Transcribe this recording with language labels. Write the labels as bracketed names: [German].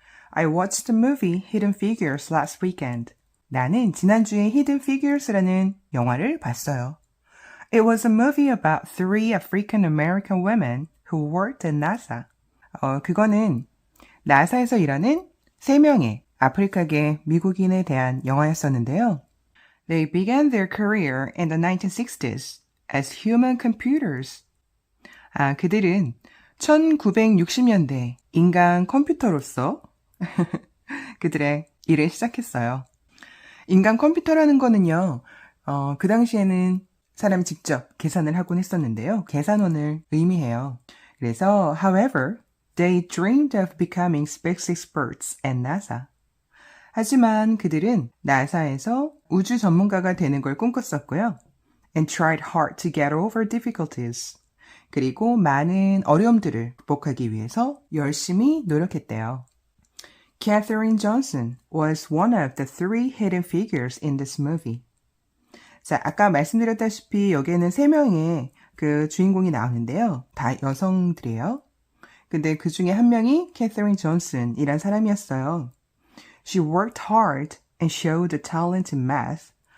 [English] I watched the movie Hidden Figures last weekend. [Korean] 나는 지난주에 Hidden Figures라는 영화를 봤어요. [English] It was a movie about three African American women who worked at NASA. [Korean] 그거는 나사에서 일하는 3명의 아프리카계 미국인에 대한 영화였었는데요. [English] They began their career in the 1960s as human computers. [Korean] 그들은 1960년대 인간 컴퓨터로서 그들의 일을 시작했어요. 인간 컴퓨터라는 거는요, 그 당시에는 사람이 직접 계산을 하곤 했었는데요. 계산원을 의미해요. 그래서, [English] however, they dreamed of becoming space experts at NASA. [Korean] 하지만 그들은 나사에서 우주 전문가가 되는 걸 꿈꿨었고요. [English] And tried hard to get over difficulties. [Korean] 그리고 많은 어려움들을 극복하기 위해서 열심히 노력했대요. [English] Katherine Johnson was one of the three hidden figures in this movie. [Korean] 자, 아까 말씀드렸다시피 여기에는 3명의 그 주인공이 나오는데요. 다 여성들이에요. 근데 그 중에 한 명이 Katherine Johnson이란 사람이었어요. [English] She worked hard and showed a talent in math.